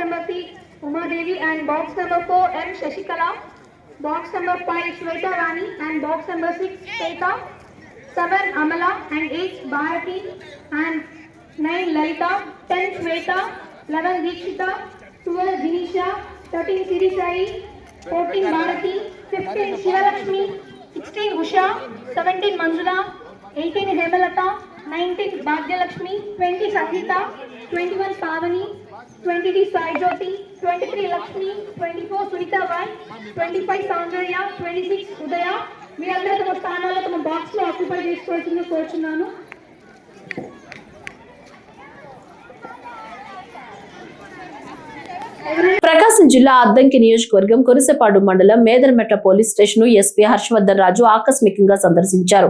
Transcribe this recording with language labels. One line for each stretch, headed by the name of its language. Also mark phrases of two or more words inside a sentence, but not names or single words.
Telugu: నెంబర్ 3 ఉమాదేవి అండ్
English: box number
Telugu: 4 ఎం శశికళ,
English: box number
Telugu: 5 శ్వేతా రాణి అండ్
English: box number
Telugu: 6 శ్వేత, 7 అమల అండ్ 8 భారతి అండ్ 9 లలిత, 10 శ్వేత, 11 దీక్షిత, 12 దినిషా, 13 సిరిసాయి, 14 భారతి, 15 శివలక్ష్మి, 16 Usha, 17 Manjula, 18 Hemalata, 19 Bhagyalakshmi, 20 Sangeeta, 21 Pavani, 22 Sai Jyoti, 23 Lakshmi, 24 Sunita Vai, 25 Soundarya, 26 Udaya. మీరందరూ తమ స్థానాల్లో తమ బాక్స్ లో ఆక్యుపై చేసుకోవాల్సిందిగా కోరుచున్నాను. ప్రకాశం జిల్లా అద్దంకి నియోజకవర్గం కొరిసెపాడు మండలం మేదరమెట్ల
English: police station
Telugu: ఎస్పీ హర్షవర్ధన్ రాజు ఆకస్మికంగా సందర్శించారు.